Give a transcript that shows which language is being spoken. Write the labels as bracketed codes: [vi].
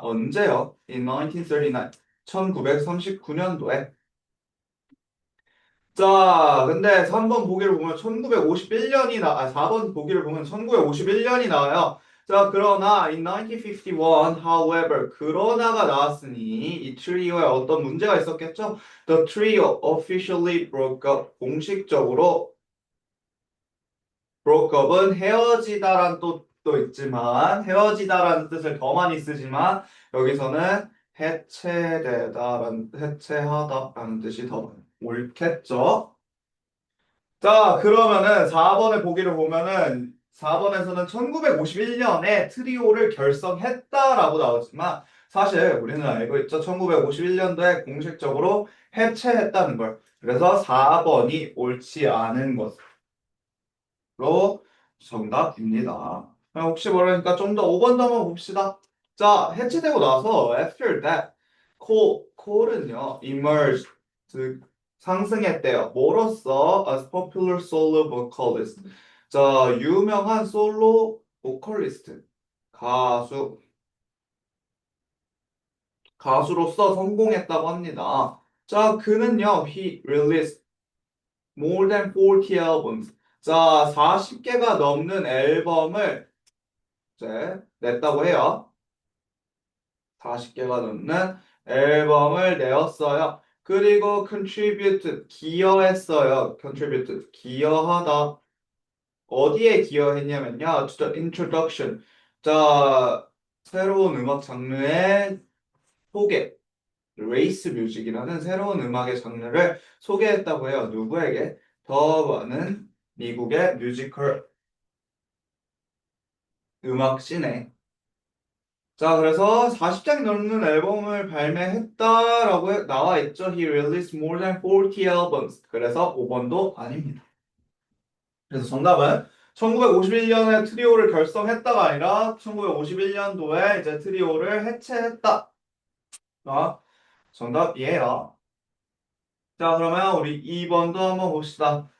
[ko] 언제요? [en] In 1939. [ko] 1939년도에. 자, 근데 3번 보기를 보면 1951년이 4번 보기를 보면 1951년이 나와요. 자, 그러나 [en] in 1951, however, [ko] 그러나가 나왔으니 이 트리오에 어떤 문제가 있었겠죠? [en] The trio officially broke up. [ko] 공식적으로 broke up은 헤어지다란 뜻도 있지만 헤어지다라는 뜻을 더 많이 쓰지만 여기서는 해체하다라는 뜻이 더 옳겠죠? 자, 그러면은 4번의 보기를 보면은 4번에서는 1951년에 트리오를 결성했다라고 나오지만 사실 우리는 알고 있죠. 1951년도에 공식적으로 해체했다는 걸. 그래서 4번이 옳지 않은 것으로 정답입니다. 혹시 모르니까 좀 더 5번 더 한번 봅시다. 자, 해체되고 나서 [en] after that, [ko] 콜은요, [en] emerged, [ko] 즉 상승했대요. 뭐로써? [en] As popular solo vocalist. [ko] 자, 유명한 솔로 보컬리스트, 가수, 가수로서 성공했다고 합니다. 자, 그는요, [en] he released more than 40 albums. [ko] 자, 40개가 넘는 앨범을 이제 냈다고 해요. 40개가 넘는 앨범을 내었어요. 그리고 contribute 기여했어요. contribute 기여하다. 어디에 기여했냐면요. [en] to the introduction. [ko] 자, 새로운 음악 장르의 소개. 레이스 뮤직이라는 새로운 음악의 장르를 소개했다고 해요. 누구에게? 더 많은 미국의 뮤지컬 음악 씬에. 자, 그래서 40장이 넘는 앨범을 발매했다라고 나와 있죠. [en] He released more than 40 albums. [ko] 그래서 5번도 아닙니다. 그래서 정답은 1951년에 트리오를 결성했다가 아니라 1951년도에 이제 트리오를 해체했다. 자, 정답이에요. 자, 그러면 우리 2번도 한번 봅시다.